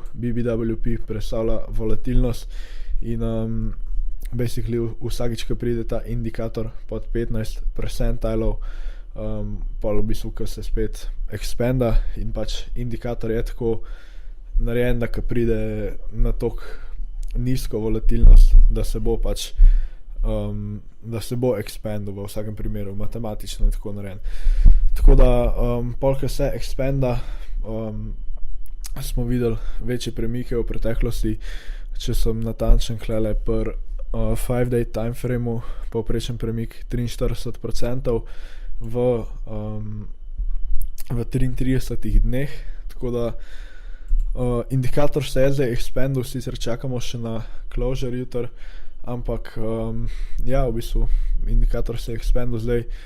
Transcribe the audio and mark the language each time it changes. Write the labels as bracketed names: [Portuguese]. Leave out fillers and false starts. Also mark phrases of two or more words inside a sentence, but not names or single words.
[Slovenian] BBWP predstavlja volatilnost in basically vsakič, ko pride ta indikator pod 15 percentilov, pol v bistvu, ko se spet expanda in pač indikator je tako narejen, da ko pride na toliko nizko volatilnost, da se bo pač da se bo expandal v vsakem primeru, matematično je tako narejen. Tako da, pol, ko se expanda, smo videli večje premike v preteklosti, če sem natančen klele [English] per 5-day time frame, [Slovenian] povprečen premik 43% v 33 dneh, tako da indikator se je zdaj expandal, sicer čakamo še na closure jutri, ampak ja, v bistvu indikator se je expandal zdaj.